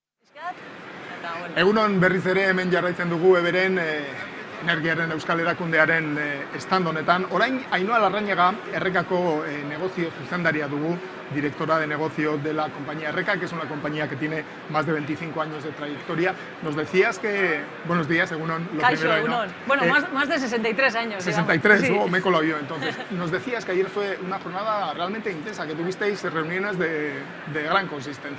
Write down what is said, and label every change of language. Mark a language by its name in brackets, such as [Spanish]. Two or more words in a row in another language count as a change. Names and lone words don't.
[Basque] Egunon berriz ere hemen jarraitzen dugu Eberen Energiaren Euskal Erakundearen stand honetan. Orain Ainhoa Larrañaga, Errekako negozio zuzendaria dugu, [Spanish] directora de negocio de la compañía Erreka, que es una compañía que tiene más de 25 años de trayectoria. Nos decías que... Buenos días, [Basque] Egunon. Kaixo, Egunon. Bueno, [Spanish] más de 63 años. 63, sí. Me he colado yo entonces. Nos decías que ayer fue una jornada realmente intensa, que tuvisteis reuniones de gran consistencia.